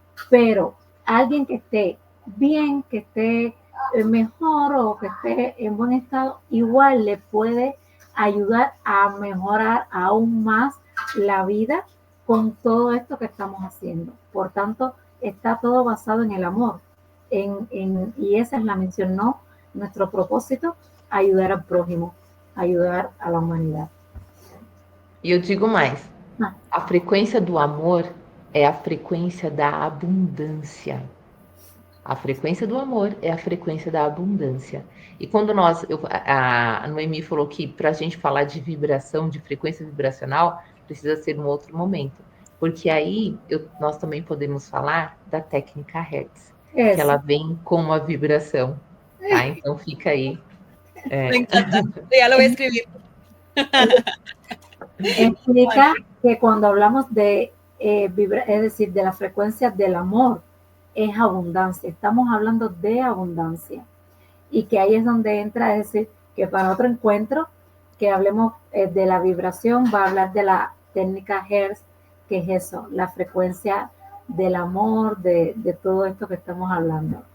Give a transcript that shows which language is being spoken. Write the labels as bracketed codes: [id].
[es] Pero alguien que esté bien, que esté mejor o que esté en buen estado, igual le puede ayudar a mejorar aún más la vida con todo esto que estamos haciendo. Por tanto, está todo basado en el amor. Y esa es la misión, ¿no? Nuestro propósito, ayudar al prójimo, ayudar a la humanidad. [pt] E eu digo mais, a frequência do amor é a frequência da abundância. A frequência do amor é a frequência da abundância. E quando a Noemi falou que para a gente falar de vibração, de frequência vibracional, precisa ser um outro momento. Porque aí nós também podemos falar da técnica Hertz, que ela vem com uma vibração. Tá? Então fica aí. [es] Me encanta, ya lo voy a escribir. Explica que cuando hablamos de es decir, de la frecuencia del amor, es abundancia. Estamos hablando de abundancia. Y que ahí es donde entra, es decir, que para otro encuentro, que hablemos de la vibración, va a hablar de la técnica Hertz, que es eso, la frecuencia del amor, de todo esto que estamos hablando.